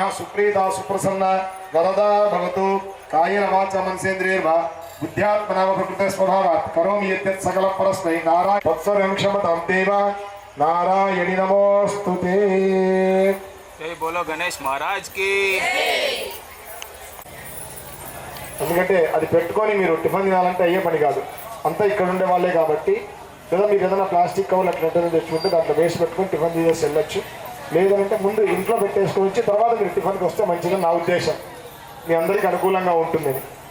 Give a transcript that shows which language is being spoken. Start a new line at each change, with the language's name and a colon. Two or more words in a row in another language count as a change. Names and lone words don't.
Sanskrit: सुप्रीता सुप्रसन्ना वरदा भवतु। कायेन वाचा मनसेन्द्रियैर्वा बुद्ध्यात्मना वा प्रकृते स्वभावात् करोमि यद्यत् सकलं परस्मै नारायण वत्सरं क्षमतां देव नारायणि नमोस्तुते।
Hindi: जय बोलो गणेश महाराज की।
Telugu: ఎందుకంటే అది పెట్టుకొని మీరు టిఫిన్ తినాలంటే అయ్యే పని కాదు, అంతా ఇక్కడ ఉండే వాళ్ళే కాబట్టి. లేదా మీరు ఏదైనా ప్లాస్టిక్ కవర్లు అట్లా తెచ్చుకుంటే దాంట్లో వేసి పెట్టుకొని టిఫిన్ చేసి వెళ్ళొచ్చు. లేదంటే ముందు ఇంట్లో పెట్టేసుకొని వచ్చి తర్వాత మీరు టిఫిన్కి వస్తే మంచిదని నా ఉద్దేశం, మీ అందరికీ అనుకూలంగా ఉంటుందని.